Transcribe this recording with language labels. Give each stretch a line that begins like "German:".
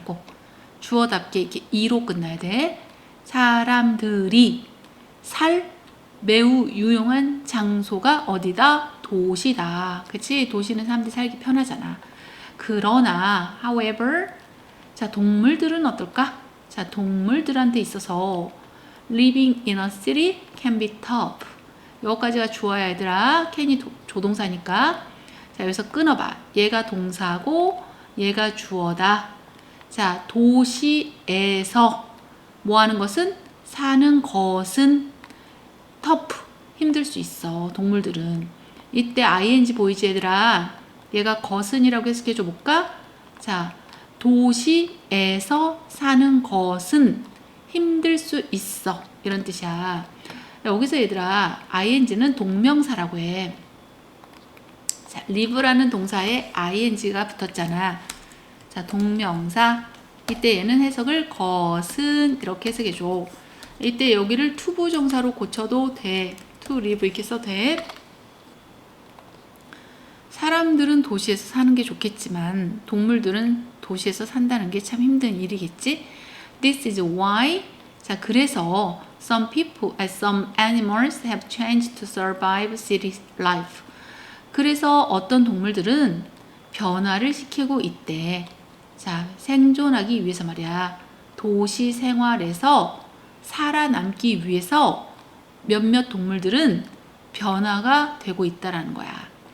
Korean: 꼭 주어답게 이렇게 이로 끝나야 돼. 사람들이 살 매우 유용한 장소가 어디다? 도시다. 그치? 도시는 사람들이 살기 편하잖아. 그러나 however 자, 동물들은 어떨까? 자, 동물들한테 있어서
English: living in a city can be tough.
Korean: 여기까지가 주어야 얘들아. can이 조동사니까. 자, 여기서 끊어봐. 얘가 동사고 얘가 주어다. 자, 도시에서 뭐 하는 것은? 사는 것은 tough. 힘들 수 있어. 동물들은. 이때 ing 보이지 얘들아? 얘가 것은이라고 해석해줘 볼까? 자, 도시에서 사는 것은 힘들 수 있어. 이런 뜻이야. 여기서 얘들아 ing는 동명사라고 해. 자, live라는 동사에 ing가 붙었잖아. 자, 동명사 이때 얘는 해석을 것은 이렇게 해석해줘. 이때 여기를 투부정사로 고쳐도 돼. to live 이렇게 써도 돼. 사람들은 도시에서 사는 게 좋겠지만 동물들은 도시에서 산다는 게 참 힘든 일이겠지.
English: This is why.
Korean: 자, 그래서
English: some animals have changed to survive city life.
Korean: 그래서 어떤 동물들은 변화를 시키고 있대. 자, 생존하기 위해서 말이야. 도시 생활에서 살아남기 위해서 몇몇 동물들은 변화가 되고 있다라는 거야.